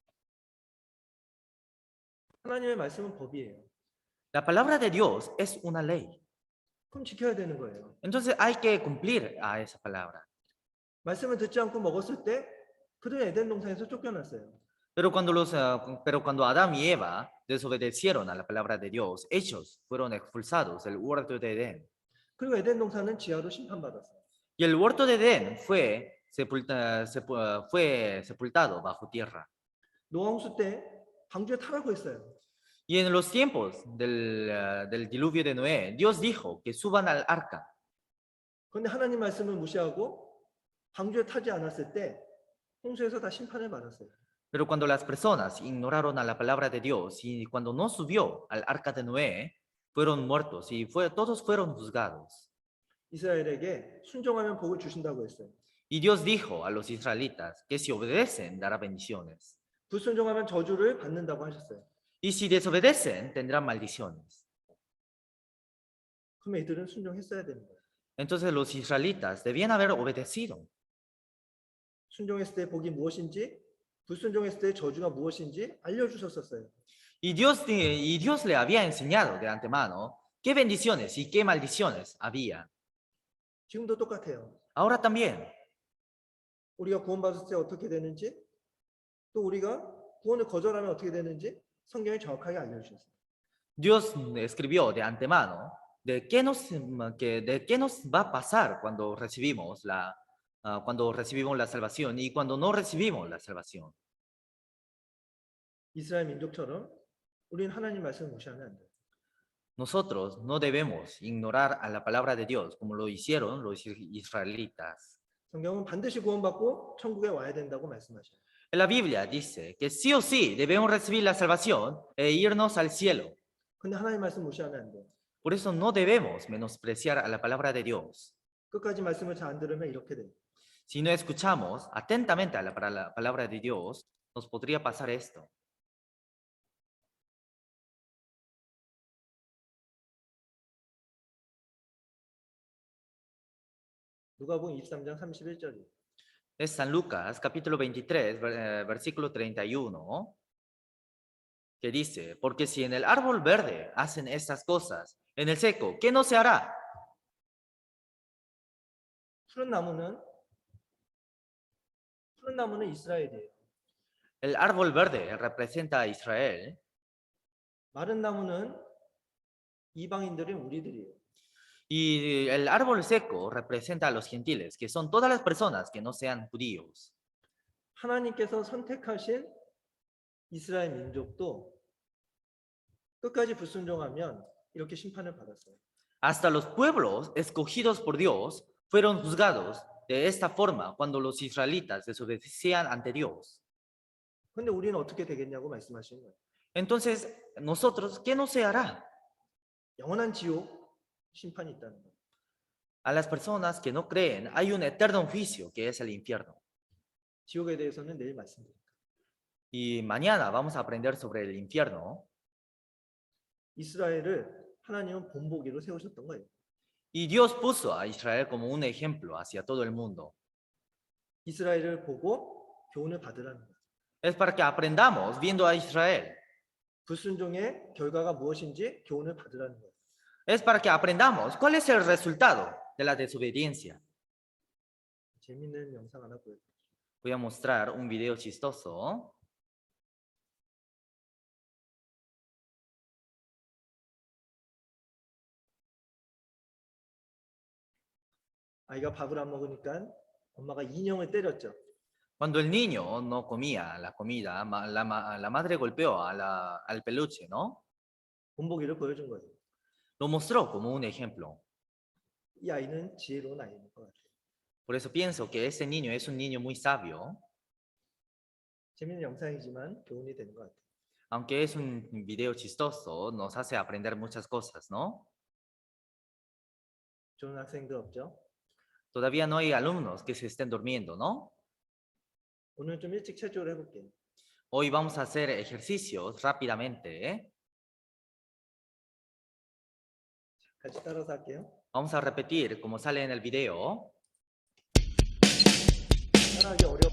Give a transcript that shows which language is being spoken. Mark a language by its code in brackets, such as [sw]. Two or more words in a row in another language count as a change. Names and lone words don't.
[ko] 하나님의 말씀은 법이에요. [es] La palabra de Dios es una ley. [ko] 그럼 지켜야 되는 거예요. [es] Entonces hay que cumplir a esa palabra. [ko] 말씀을 듣지 않고 먹었을 때 그들은 에덴 동산에서 쫓겨났어요. [es] Pero cuando Adán y Eva desobedecieron a la palabra de Dios, ellos fueron expulsados del huerto de Edén. [ko] 그리고 에덴 동산은 지하로 심판받았어요. [es] Y el huerto de Edén fue sepultado bajo tierra. [ko] 노아 홍수 때 방주에 타라고 했어요. [es] Y en los tiempos del diluvio de Noé, Dios dijo que suban al arca. [ko] 그런데 하나님 말씀을 무시하고 방주에 타지 않았을 때 홍수에서 다 심판을 받았어요. [es] Pero cuando las personas ignoraron a la palabra de Dios y cuando no subió al arca de Noé, fueron muertos y todos fueron juzgados. [ko] 이스라엘에게 순종하면 복을 주신다고 했어요. [es] Y Dios dijo a los israelitas que si obedecen dará bendiciones. [ko] 불순종하면 저주를 받는다고 하셨어요. [es] Y si desobedecen tendrán maldiciones. [ko] 그럼 이들은 순종했어야 되는 거예요. [es] Entonces los israelitas debían haber obedecido. [ko] 순종했을 때 복이 무엇인지, 불순종했을 때 저주가 무엇인지 알려주셨었어요. [es] Y Dios le había enseñado de antemano qué bendiciones y qué maldiciones había. [ko] 지금도 똑같아요. [es] Ahora también. [ko] 우리가 구원받았을 때 어떻게 되는지, 또 우리가 구원을 거절하면 어떻게 되는지 성경이 정확하게 알려주셨어요. [es] Dios escribió de antemano de qué nos va a pasar cuando recibimos la salvación y cuando no recibimos la salvación. [ko] 이스라엘 민족처럼 우리는 하나님 말씀을 무시하면 안 돼요. [es] Nosotros no debemos ignorar a la palabra de Dios como lo hicieron los israelitas. [ko] 성경은 반드시 구원받고 천국에 와야 된다고 말씀하셔요. [es] En la Biblia dice que sí o sí debemos recibir la salvación e irnos al cielo. [ko] 근데 하나님 말씀 무시하면 안 돼요. [es] Por eso no debemos menospreciar a la palabra de Dios. [ko] 끝까지 말씀을 잘 안 들으면 이렇게 돼요. [es] Si no escuchamos atentamente a la palabra de Dios, nos podría pasar esto. [ko] 누가복음 23장 31절이에요. [es] Es San Lucas, capítulo 23, versículo 31, que dice, porque si en el árbol verde hacen estas cosas, en el seco, ¿qué no se hará? [ko] 푸른 나무는 이스라엘이에요. [es] El árbol verde representa a Israel [ko] 마른 나무는 이방인들인 우리들이에요. [es] y el árbol seco representa a los gentiles, que son todas las personas que no sean judíos. [ko] 하나님께서 선택하신 이스라엘 민족도 끝까지 불순종하면 이렇게 심판을 받았어요. [es] Hasta los pueblos escogidos por Dios fueron juzgados de esta forma cuando los israelitas desobedecían ante Dios. [ko] 근데 우리는 어떻게 되겠냐고 말씀하시는 거예요. [es] Entonces, nosotros, ¿qué no se hará? [ko] 영원한 지옥 심판이 있다는 거예요. [es] A las personas que no creen hay un eterno juicio que es el infierno. [ko] 지옥에 대해서는 내일 말씀드릴게요. [es] Y mañana vamos a aprender sobre el infierno. [ko] 이스라엘을 하나님은 본보기로 세우셨던 거예요. [es] Y Dios puso a Israel como un ejemplo hacia todo el mundo. [ko] 이스라엘을 보고 교훈을 받으라는 거예요. [es] Es para que aprendamos viendo a Israel. [ko] 불순종의 결과가 무엇인지 교훈을 받으라는 거예요. [es] Es para que aprendamos cuál es el resultado de la desobediencia. [ko] 재밌는 영상 하나 보여드릴게요. [es] Voy a mostrar un video chistoso. [ko] 아이가 밥을 안 먹으니까 엄마가 인형을 때렸죠. [es] Cuando el niño no comía la comida, la madre golpeó al peluche, ¿no? [ko] 본보기를 보여준 거예요. [es] Lo mostró como un ejemplo. [ko] 이 아이는 지혜로운 아이인 것 같아요. [es] Por eso pienso que ese niño es un niño muy sabio. [ko] 재밌는 영상이지만 교훈이 되는 것 같아요. [es] Aunque es un video chistoso, nos hace aprender muchas cosas, ¿no? [ko] 좋은 학생들 없죠? [es] Todavía no hay alumnos que se estén durmiendo, ¿no? [ko] 오늘 좀 일찍 체조를 해볼게요. [es] Hoy vamos a hacer ejercicios rápidamente, ¿eh? [ko] 같이 따라서 할게요. [es] Vamos a repetir como sale en el video. [ko] 따라하기 어려워.